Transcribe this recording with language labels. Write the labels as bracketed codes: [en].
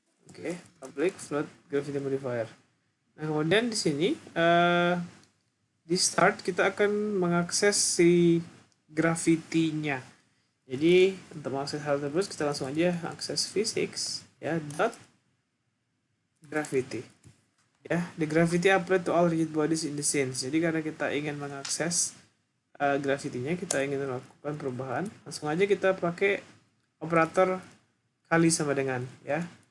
[id] Oke, public float gravity modifier. Nah, kemudian di sini di start kita akan mengakses si gravity-nya. Jadi untuk mengakses hal tersebut kita langsung aja akses physics ya dot gravity. [en] Ya, the gravity applied to all rigid bodies in the scene. [id] Jadi karena kita ingin mengakses gravity-nya, kita ingin melakukan perubahan, langsung aja kita pakai operator kali sama dengan ya.